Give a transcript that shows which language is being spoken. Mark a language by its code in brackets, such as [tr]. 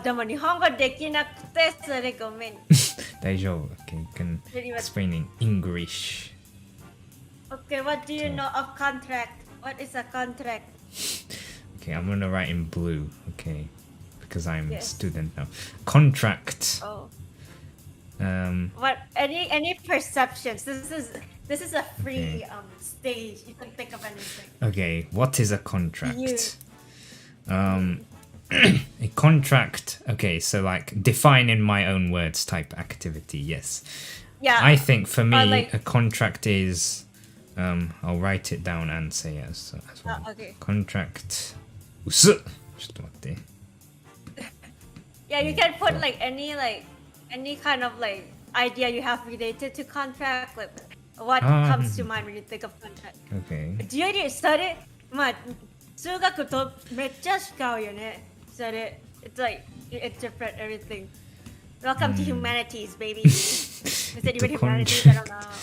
[ja] でも日本語できなくて、それごめん。大丈夫。 [en] Okay, you can explain in English. Okay, what do you know of contract? What is a contract? Okay, I'm gonna write in blue. Okay, because I'm a student now. Contract. Oh. What? Any perceptions? This is a free stage. You can think of anything. Okay, what is a contract? A contract. Okay, so like define in my own words type activity. Yes. Yeah. I think for me, a contract is. I'll write it down and say it as well. Okay. [ja] Contract. 薄っ。ちょっと待って。 [en] Yeah, you can put like any kind of like idea you have related to contract, like what comes to mind when you think of contract. Okay. [ja] 自由にそれ、まあ数学とめっちゃ違うよね。それ、 [en] it's like it's different everything. Welcome to humanities, baby. Instead you humanities, I don't know.